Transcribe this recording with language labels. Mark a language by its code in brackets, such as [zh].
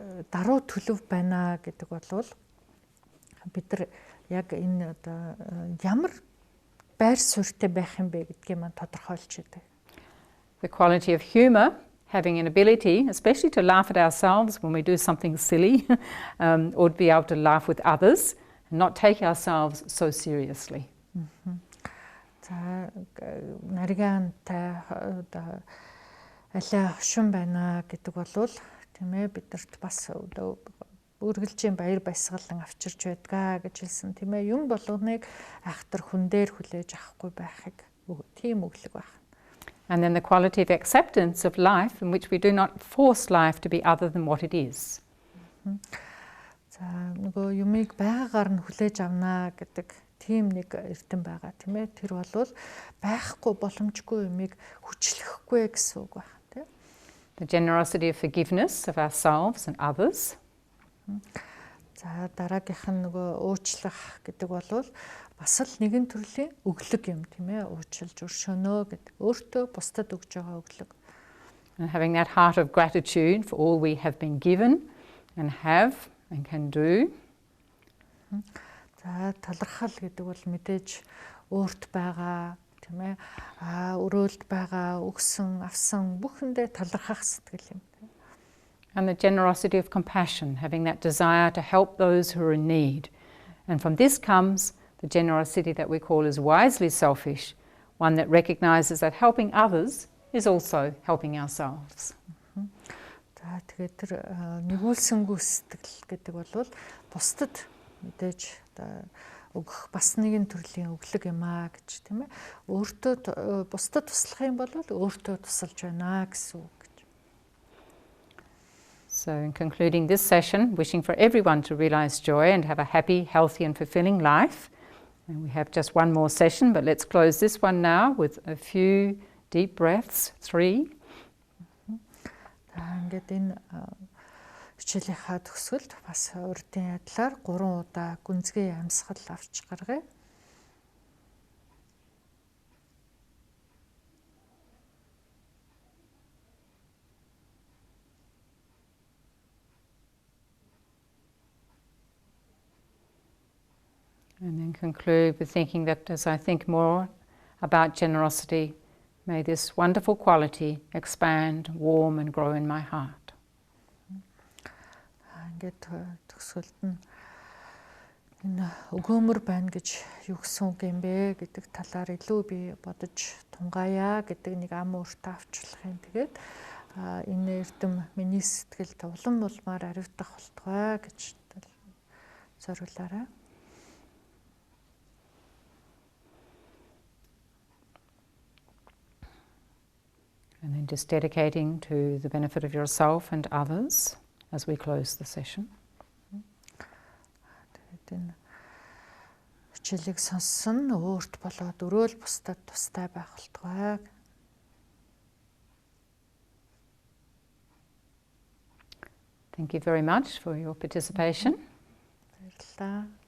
[mn] Даруй төлөв байна гэдэг бол бид нар яг энэ одоо ямар байр суурьтай байх юм бэ гэдгийг маань тодорхойлж байдаг. [en] The quality of humor, having an ability, especially to laugh at ourselves when we do something silly, or to be able to laugh with others and not take ourselves so seriously. [mn] За нарийнтай одоо алай хошин байна гэдэг бол тийм ээ бидэрт бас үргэлжийн баяр баясгалан авчирч байдгаа гэж хэлсэн тийм ээ юм болгоныг айхтар хүн дээр хүлээж авахгүй байхыг тийм өглөг байна. [en] And then the quality of acceptance of life in which we do not force life to be other than what it is. [mn] За нөгөө юмыг байгаагаар нь хүлээж авнаа гэдэг тийм нэг эрдэм байгаа тийм ээ тэр бол байхгүй боломжгүй юмыг хүчлэхгүй гэсэн үг байна тийм. [en] The generosity of forgiveness of ourselves and others. [mn] За дараагийнх нь нөгөө уучлах гэдэг бол бас л нэгэн төрлийн өглөг юм тийм ээ. Уучлж өршөөнөө гэдэг. Өөртөө бусдад өгж байгаа өглөг. [en] And having that heart of gratitude for all we have been given and have and can do. [mn] За талархал гэдэг бол мэдээж өөрт байгаа тийм ээ. Өрөөлд байгаа, өгсөн, авсан бүхэндээ талархах сэтгэл юм. [en] And the generosity of compassion, having that desire to help those who are in need. And from this comes the generosity that we call as wisely selfish, one that recognises that helping others is also helping ourselves. [mn] За тэгээд тэр нэгүүлсэнгүй сэтгэл гэдэг бол бусдад мэдээж өгөх бас нэгэн төрлийн өглөг юм аа гэж тийм ээ. Өөртөө бусдад туслах юм бол өөртөө тусалж байна гэсэн үг. [en] So in concluding this session, wishing for everyone to realise joy and have a happy, healthy and fulfilling life. And we have just one more session, but let's close this one now with a few deep breaths. 3. [mn] Ингээд энэ хичээлийнхаа төгсгөлд бас урдын ядлаар 3 удаа гүнзгий амьсгал авч гаргая. [en] And then conclude with thinking that as I think more about generosity, may this wonderful quality expand, warm and grow in my heart. [mn] Ингээд төгсгөлд нь энэ өгөөмөр байна гэж юу гэсэн үг юм бэ гэдэг талаар илүү би бодож тунгаая гэдэг нэг ам ууртаа авчлах юм. Тэгээд энэ эрдэм миний сэтгэлд улам улмаар аривдах болтугай гэж зориулаарай. [en] And then just dedicating to the benefit of yourself and others as we close the session. [mn] Тэгээд хичээлийг сонссон өөрт болоод өрөөл бусдад тустай байх болтугай. [en] Thank you very much for your participation. [mn] Баярлалаа.